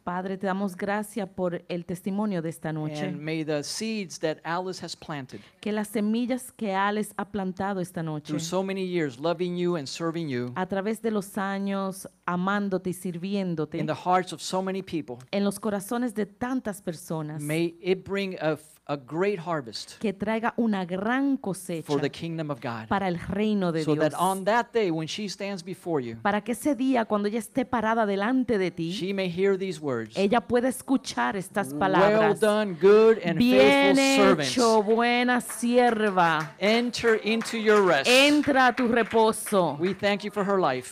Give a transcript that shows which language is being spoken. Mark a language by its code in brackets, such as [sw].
[es] Padre, te damos gracias por el testimonio de esta noche. [en] And may the seeds that Alice has planted [es] Que las semillas que Alice ha plantado esta noche, [en] through so many years loving you and serving you [es] a través de los años amándote y sirviéndote, [en] in the hearts of so many people, [es] en los corazones de tantas personas, [en] may it bring a great harvest [es] que traiga una gran cosecha [en] for the kingdom of God. [es] para el reino de [en] So [es] Dios. [en] that on that day when she stands before you, [es] Para que ese día, cuando ella esté parada delante de ti, [en] she may hear these words. [es] ella pueda escuchar estas [en] Well [es] palabras. [en] done, good and [es] Bien [en] faithful [es] hecho, [en] servants. [es] buena sierva. [en] Enter into your rest. [es] Entra a tu reposo. [en] We thank you for her life.